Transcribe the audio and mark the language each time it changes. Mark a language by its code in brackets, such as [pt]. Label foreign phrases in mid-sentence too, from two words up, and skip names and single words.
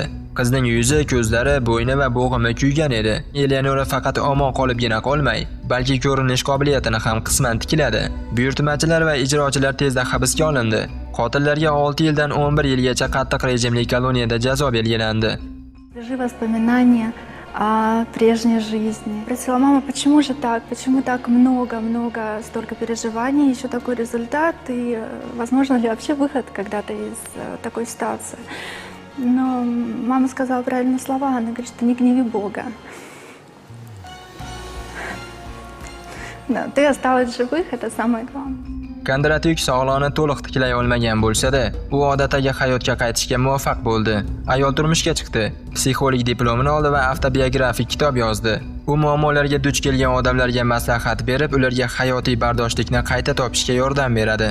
[uz] Qizning yuzi, ko'zlari, bo'yni va bo'g'imi kuygan edi. Eleonora faqat omon qolibgina qolmay, balki ko'rinish qobiliyatini ham qisman tikladi. Buyurtmachilar va ijrochilar tezda hibsga olindi. Qotillarga 6 yildan 11 yilgacha qattiq rejimli koloniyada jazo belgilandi. [ru] Воспоминания о прежней жизни. Спросила: мама, почему же так? Почему так много, столько переживаний, еще такой результат? И возможно ли вообще выход когда-то из такой ситуации? Но мама сказала правильные слова. Она говорит, что не гневи Бога. Да, ты осталась живых, это самое главное. [uz] Kondratyuk sog'lig'ini to'liq tiklay olmagan bo'lsa-da, u odatdagi hayotga qaytishga muvaffaq bo'ldi. Ayol turmushga chiqdi, psixolog diplomini oldi va avtobiografik kitob yozdi. U muammolarga duch kelgan odamlarga maslahat berib, ularga hayotiy bardoshlikni qayta topishga yordam beradi.